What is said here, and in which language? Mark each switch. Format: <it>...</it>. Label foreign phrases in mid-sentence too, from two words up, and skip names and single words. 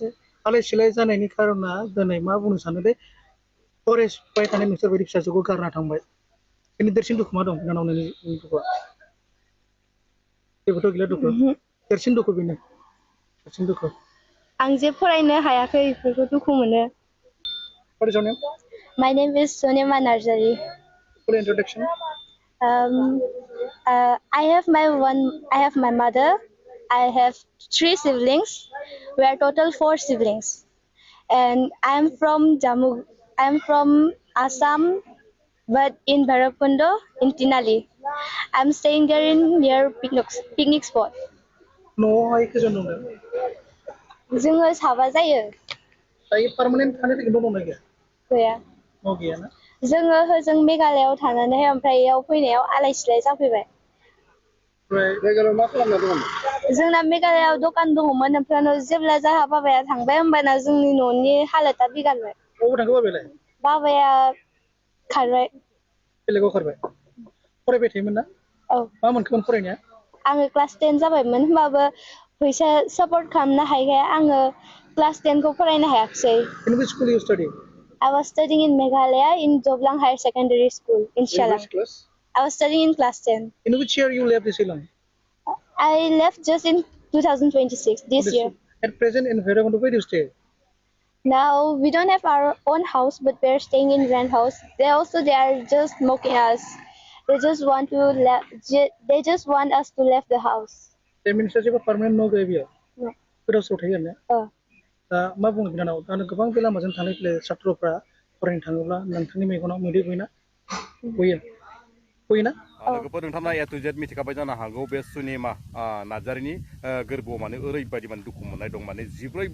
<brx>आलाय सिलाय जानायनि खारना दिनै मा बुंनो सानो दे फरायबाय थानाय नोंसोर बायदि फिसाजोखौ गारना थांबाय बेनि देरसिन दुखु मा दं बिनानाव नोंनि दुखुआ जेबोथ' गैला दुखु देरसिन दुखु बेनो देरसिन दुखु आं जे फरायनो हायाखै बेफोरखौ दुखु मोनो</brx> <en>What is your name? My name is Sonema Narjari. Full introduction. Um, I have my mother. I have 3 siblings. We are total 4 siblings. And I'm from Jammu. I'm from Assam, but in Bhairakundo, in Tinali. I'm staying there in near picnic spot.</en> <brx>न'आवहाय खैजन दं नों? जोङो साबा जायो। दायो पार्मानेन्ट थानो थाखाय न' दंना गैया? गैया। न' गैया ना? जोङो होजों मेघालयआव थानानै ओमफ्राय इयाव फैनायाव आलाय सिलाय जाफैबाय। ओमफ्राय मेघालयआव मा खालामना दंमोन? जोंना मेघालयआव दखान दङमोन ओमफ्राय जेब्ला जाहा बाबाया थांबाय होमबाना जोंनि न'नि हालोदा बिगारबाय। बबाव थांखो बाबायालाय? बाबाया खारबाय। बेलेगाव खारबाय? फरायबाय थायोमोन ना? औ। मा मोनखोमोन फरायनाया? आङो क्लास 10 जाबायमोन होमबाबो फैसा सापर्ट खालामनो हायैखाय आङो क्लास 10 खौ फरायनो हायाखिसै।</brx> <en>In which school you study? I was studying in Meghalaya in Joblang Higher Secondary School in Shillong. In which class? I was studying in class 10. In which year you left the Shillong? I left just in 2026, this year. At present in Bhairakundo, where do you stay? Now we don't have our own house, but we're staying in rent house. They are just mocking us. They just want us to leave the house. That means</en> <brx>जेबो permanent न' गैया बेयाव?</brx> <en>No.</en> <brx>गोदाव सोराव थायो आरोना? दा मा बुंनो बिनानाव दा गोबां बे लामाजों थांलाय फैलाय छात्रफ्रा फरायनो थाङोब्ला नोंथांनि मेगनाव मोदै गयोना? गयोना? लोगोफोर नोंथांमोना</brx> <en>A to Z</en> <brx>मिथिखाबाय जानो हागौ बे सुनिमा नार्जारिनि गोरबोआव माने ओरैबायदि माने दुखु मोननाय दं माने 14</brx>